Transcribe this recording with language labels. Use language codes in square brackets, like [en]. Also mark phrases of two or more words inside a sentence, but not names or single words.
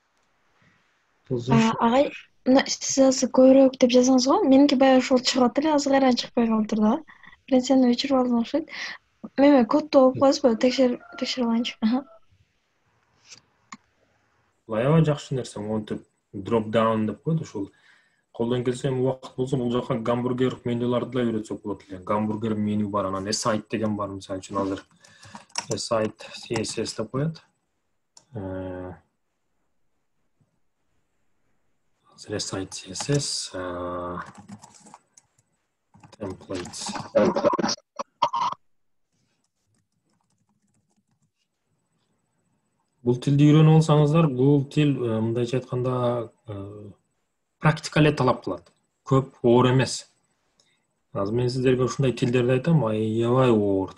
[ky] Агай, сиз азыр көбүрөөк деп жазыңыз го. Меники баягы ошол чыгып эле, азыр кайра чыкпай калыптыр да. Мен сени өчүрүп алдым окшойт. Мен кодду окуп коесузбу? Текшерип алайынчы. Аябай жакшы нерсе, монтип [en] drop down [ky] деп коет, ушул колдон келсе эми убакыт болсо бул жака гамбургер менюларды да үйрөтсөк болот эле. Гамбургер меню бар, анан site деген бар, мисалы үчүн азыр [en] site CSS [ky] деп коет. [en] Азыр site CSS templates. [ky] Бул тилди үйрөнүп алсаңыздар, бул тил мындайча айтканда практика эле талап кылат. Көп оор эмес. Азыр мен сиздерге ушундай тилдерди айтам, аябай оор.